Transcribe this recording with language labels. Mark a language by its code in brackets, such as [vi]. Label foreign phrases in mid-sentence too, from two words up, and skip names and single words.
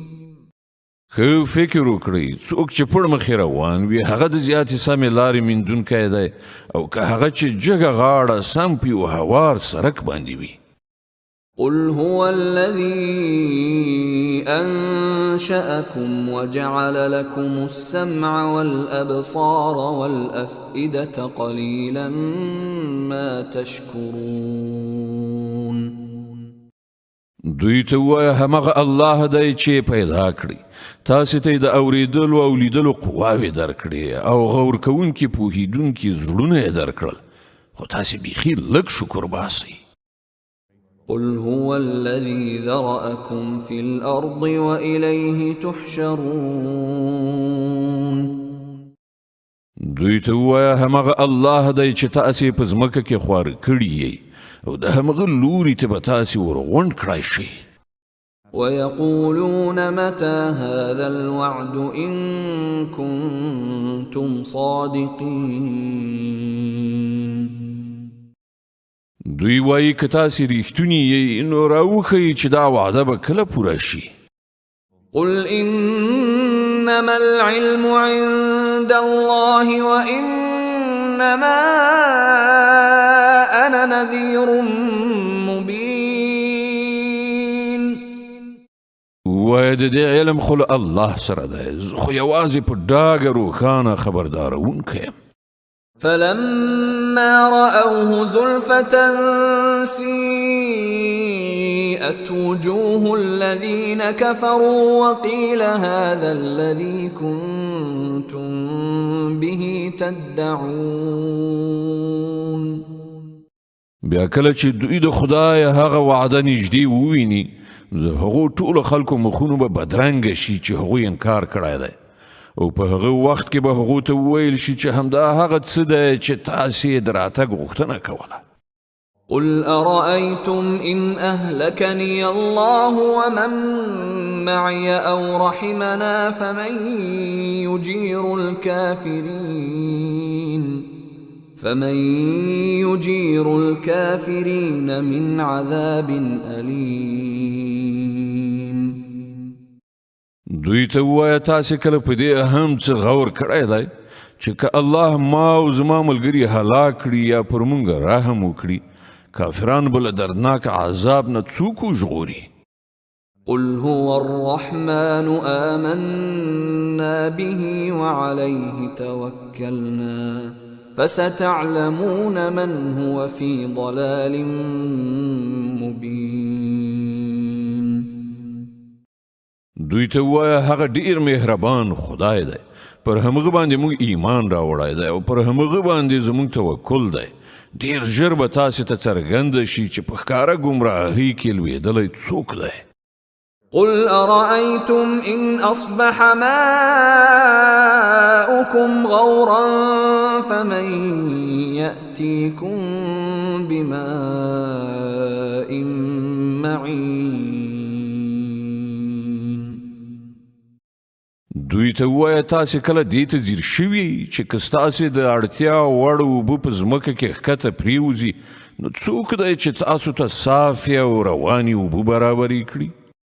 [ps] که فکر وکړئ څوک چې پړ مخې روان وي هغه د زیاتې سمې لارې میندونکی دی او که هغه چې جګه غاړه سم په یو هوار سړک باندې وي. [ar] قل هو الذي أنشأكم وجعل لكم السمع والأبصار والأفئدة قليلا ما تشكرون. [ps] دوی ته ووایه همغه الله دی چې پیدا کړي تاسې ته یې د اورېدلو او لیدلو قواوې درکړې او غور کوونکي پوهېدونکي زړونه یې درکړل خو تاسې بیخي لږ شکر باسئ. [ar] قل هو الذي ذرأكم في الأرض وإليه تحشرون. [ps] دوی ته ووایه همغه الله دی چې تاسې په ځمکه کې خواره کړي یئ او د همغه لوري ته به تاسې ورغونډ کړای شئ. [ar] ويقولون متى هذا الوعد إن كنتم صادقين. [ps] دوی وایي که تاسې رښتونی یئ نو راوښیئ چې دا وعده به کله پوره شي. [ar] قل إنما العلم عند الله وإنما أنا نذير مبين. [ps] وایه د دې علم خو له الله سره دی زه خو یوازې په ډاګه روښانه خبردارونکی یم. [ar] فلما رأوه زلفة سيئت وجوه الذين كفروا وقيل هذا الذي كنتم به تدعون. [ps] بیا کله چې دوی د خدای هغه وعده نږدې وویني د هغو ټولو خلکو مخونو به بدرنګه شي چې هغوی انکار کړی دی او په هغه وخت کې به هغو ته وویل شي چې همدا هغه څه دی چې تاسې یې د راتګ غوښتنه کوله. [ar] قل أرأيتم إن أهلكني الله ومن معي أو رحمنا فمن يجير الكافرين من عذاب أليم. [ps] دوی ته ووایه تاسې کله په دې هم څه غور کړی دی چې که الله ما او زما ملګري هلاک کړي یا پر موږ رحم وکړي کافران به له دردناک عذاب نه څوک وژغوري. [ar] قل هو الرحمن آمنا به وعليه توكلنا فستعلمون من هو في ضلال مبين. [ps] دوی ته ووایه هغه ډیر مهربان خدای دی پر همغه باندې موږ ایمان راوړی دی او پر همغه باندې زموږ توکل دی. ډیر ژر به تاسې ته څرګنده شي چې په ښکاره ګمراهۍ کې لوېدلی څوک دی. [ar] قل أرأيتم إن أصبح ماؤكم غورا فمن يأتيكم بماء معين. [ps] دوی ته ووایه تاسې کله دې ته ځیر شوي چې که ستاسې د اړتیا وړ اوبه په ځمکه کې ښکته پرېوځي نو څوک دی چې تاسو ته صافې او روانې اوبه برابرې کړي.